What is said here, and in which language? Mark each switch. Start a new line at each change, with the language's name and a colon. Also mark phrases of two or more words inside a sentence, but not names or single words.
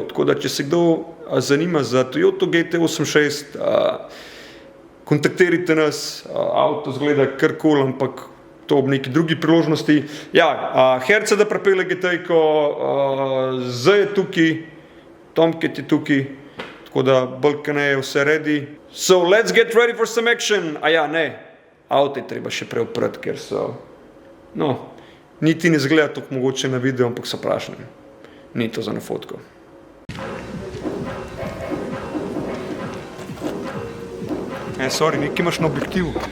Slovenian: Tako da, če se kdo zanima za Toyota GT86, kontaktirajte nas, avto zgleda kar cool, ampak to ob neki drugi priložnosti. Herca, da pripelje GT-ko, zdaj je tukaj, Tomcat je tukaj, tako da bolj-kaj je vse ready.
English: So, let's get ready for some action.
Slovenian: Avto je treba še preoprati, ker so, niti ne zgleda tako mogoče na video, ampak so prašni. Ni to za na fotko. Sorry, nekaj imaš na objektivu.